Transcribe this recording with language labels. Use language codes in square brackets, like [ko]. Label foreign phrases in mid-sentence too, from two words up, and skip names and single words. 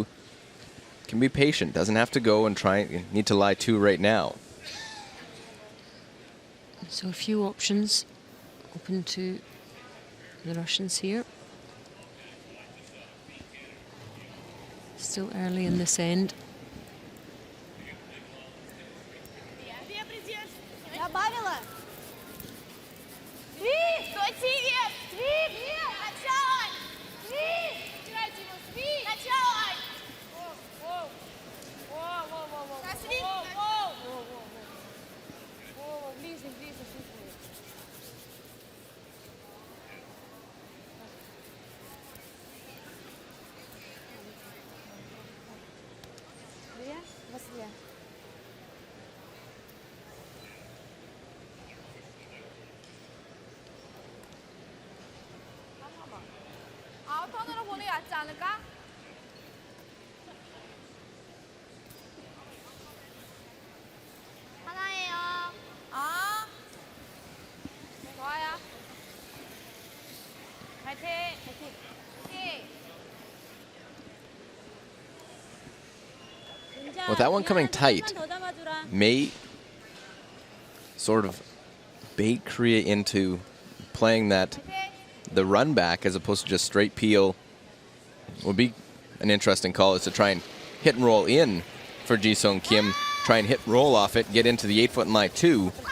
[en] Can be patient, doesn't have to go and need to lie 2 right now. So a few options open to the Russians here. Still early in this end. [ru] Добавила? Свип! Стой, Свип! Свип! Начало! Свип! Стирайте его, Свип! Начало! На Свип! Ближе, ближе, чувствую. Две? Вас две. [ko] 아웃턴으로 보는 게 낫지 않을까? 하나예요. 아. 좋아요. 파이팅. 파이팅. [en] With that one coming tight, may sort of bait Korea into playing that the run back as opposed to just straight peel. Would be an interesting call, is to try and hit and roll in for Ji-Sung Kim, try and hit and roll off it, get into the 8-foot line too.